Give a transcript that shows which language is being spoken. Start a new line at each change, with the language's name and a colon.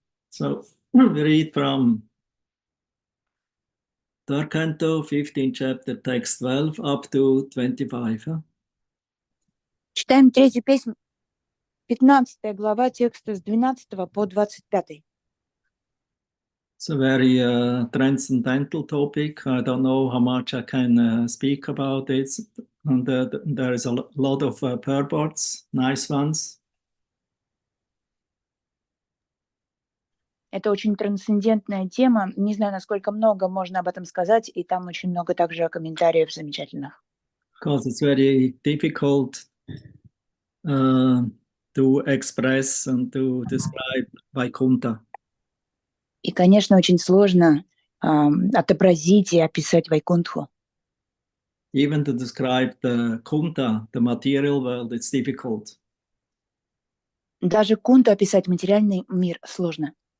English: So we read from third canto, 15th chapter, text 12 up to 25.
Russian: Читаем третью песню, 15 глава, текста с 12 по 25.
English: It's a very transcendental topic. I don't know how much I can speak about it. And there is a lot of purports, nice ones.
Russian: Это очень трансцендентная тема. Не знаю, насколько много можно об этом сказать, и там очень много также комментариев замечательных.
English: Because it's very difficult to express and to describe Vaikuntha.
Russian: И, конечно, очень сложно отобразить и описать Вайкунтху.
English: Even to describe the Kunta, the material world, it's difficult.
Russian: Даже Кунту описать материальный мир сложно.